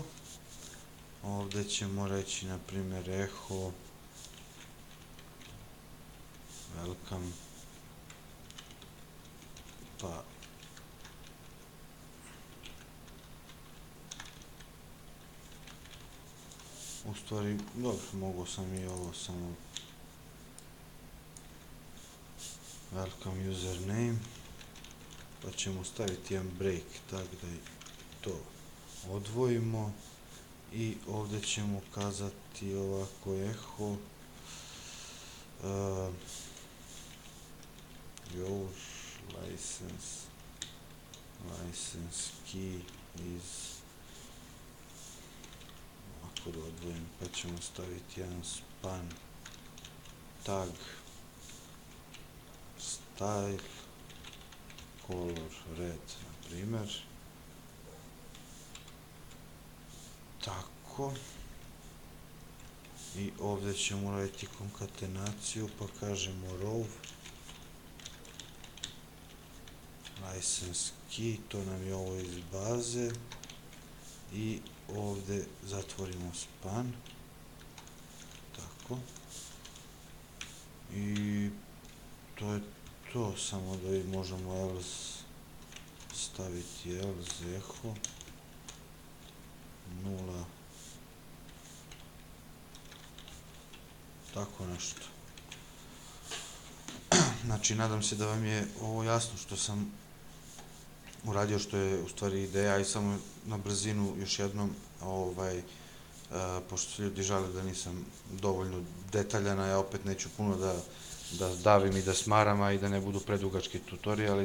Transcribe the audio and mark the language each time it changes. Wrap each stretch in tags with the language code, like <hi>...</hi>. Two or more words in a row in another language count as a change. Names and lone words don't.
<sr>Ovde ćemo reći, na primjer,</sr> <en>echo welcome,</en> <sr>pa u stvari, dobro, mogu sam i ovo samo</sr> <en>welcome username,</en> <sr>pa ćemo staviti jedan break, tako da to odvojimo i ovde ćemo kazati ovako</sr> <en>echo your license</en> <sr>key is, ovako da odvojim, pa ćemo staviti jedan</sr> <en>span tag style color red,</en> <sr>na primer, tako, i ovde ćemo raditi konkatenaciju, pa kažemo row</sr> <en>license key,</en> <sr>to nam je ovo iz baze, i ovde zatvorimo span, tako, i to je to, samo da možemo else staviti</sr> <en>else echo</en> <sr>0, tako nešto. Znači, nadam se da vam je ovo jasno što sam uradio, što je u stvari ideja, i samo na brzinu još jednom, pošto se ljudi žale da nisam dovoljno detaljan, a ja opet neću puno da davim i da smaram, a i da ne budu predugački tutoriali.</sr>